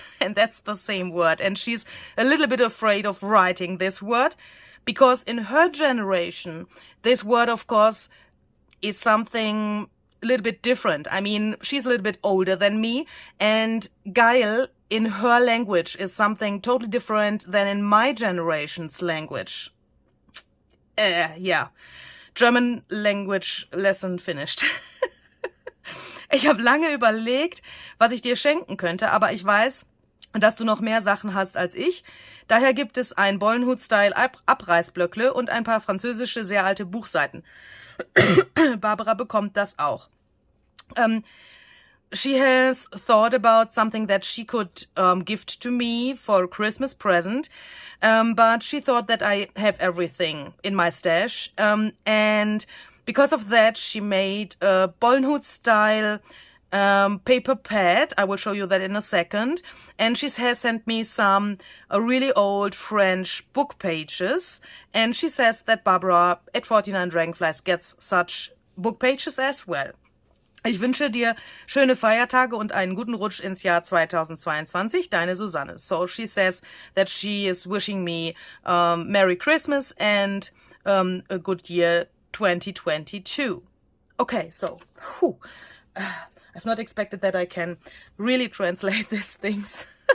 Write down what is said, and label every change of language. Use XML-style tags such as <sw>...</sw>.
<en>And that's the same word. And she's a little bit afraid of writing this word, because in her generation, this word, of course, is something a little bit different. I mean, she's a little bit older than me, and geil in her language is something totally different than in my generation's language. Yeah. German language lesson finished.</en> <de>Ich habe lange überlegt, was ich dir schenken könnte, aber ich weiß, dass du noch mehr Sachen hast als ich. Daher gibt es ein Bollenhut-Style Abreißblöckle und ein paar französische, sehr alte Buchseiten. Barbara bekommt das auch.</de> <en>She has thought about something that she could gift to me for a Christmas present, but she thought that I have everything in my stash, and because of that she made a Bollenhut-style paper pad. I will show you that in a second. And she has sent me some really old French book pages. And she says that Barbara at 49 Dragonflies gets such book pages as well.</en> <de>Ich wünsche dir schöne Feiertage und einen guten Rutsch ins Jahr 2022. Deine Susanne.</de> <en>So she says that she is wishing me Merry Christmas and a good year 2022. Okay, so I've not expected that I can really translate these things.</en>